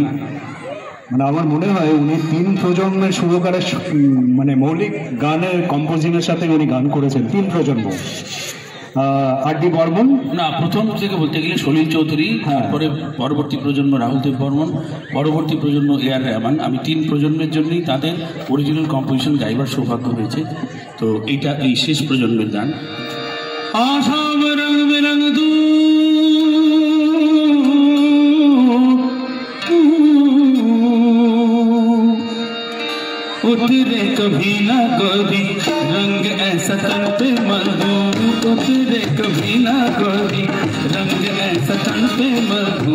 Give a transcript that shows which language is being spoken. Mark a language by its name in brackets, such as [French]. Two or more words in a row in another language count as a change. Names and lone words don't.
[Bangla] মানে আমার মনে হয় উনি 3 প্রজন্মের সুরকারের মানে মৌলিক গানের কম্পোজিশনের সাথে উনি গান করেছেন 3 প্রজন্ম। আর.ডি. বর্মন না, প্রথম থেকে বলতে গেলে সলিল চৌধুরী, তারপরে পরবর্তী প্রজন্ম রাহুল দেব বর্মন, পরবর্তী প্রজন্ম এ.আর. রহমান। আমি 3 প্রজন্মের জন্যই তাদের অরিজিনাল কম্পোজিশন গাইবার সৌভাগ্য হয়েছে। তো এইটা এই শেষ প্রজন্মের গান। [Hindi] आशाम रंग बिरंग तू उतरे कभी ना कभी रंग ऐसा तन पे मधु, उतरे कभी ना कभी रंग ऐसा तन पे मधु।